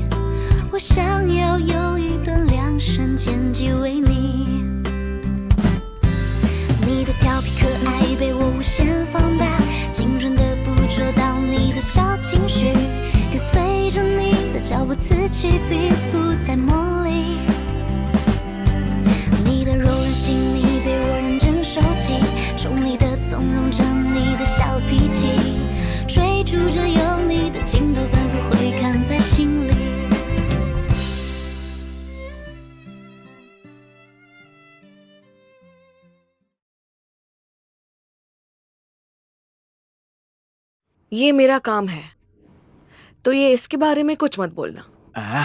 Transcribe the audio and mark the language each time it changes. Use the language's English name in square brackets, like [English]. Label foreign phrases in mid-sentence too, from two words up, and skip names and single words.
[Chinese] 我想要有一段量身剪辑为你，你的调皮可爱被我无限放大，精准的捕捉到你的小情绪，跟随着你的脚步此起彼伏在梦里。你的柔软细腻被我认真收集，宠溺的纵容着你的小脾气，追逐着有你的镜头反复回看在心里。 [Hindi] ये मेरा काम है, तो ये इसके बारे में कुछ मत बोलना।